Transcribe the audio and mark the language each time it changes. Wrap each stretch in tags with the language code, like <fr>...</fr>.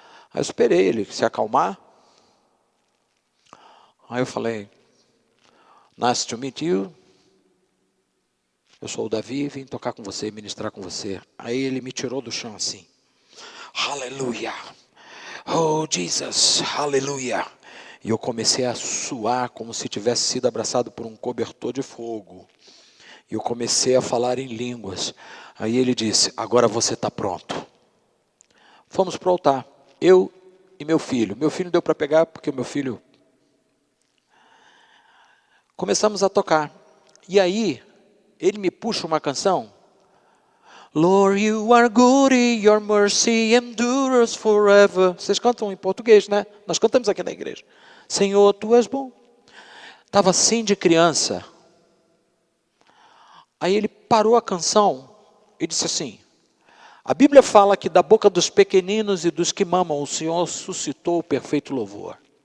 <pt>Aí eu esperei ele se acalmar. Aí eu falei,</pt> <en>nice to meet you.</en> <pt>Eu sou o Davi, vim tocar com você, ministrar com você. Aí ele me tirou do chão assim. Aleluia. Oh, Jesus, aleluia. E eu comecei a suar como se tivesse sido abraçado por um cobertor de fogo. E eu comecei a falar em línguas. Aí ele disse, agora você está pronto. Fomos para o altar. Eu e meu filho. Meu filho deu para pegar porque o meu filho... Começamos a tocar. E aí, ele me puxa uma canção.</pt> <en>Lord, you are good and your mercy endures forever.</en> <pt>Vocês cantam em português, né? Nós cantamos aqui na igreja. Senhor, tu és bom. Estava assim de criança. Aí ele parou a canção e disse assim, a Bíblia fala que da boca dos pequeninos e dos que mamam, o Senhor suscitou o perfeito louvor.</pt>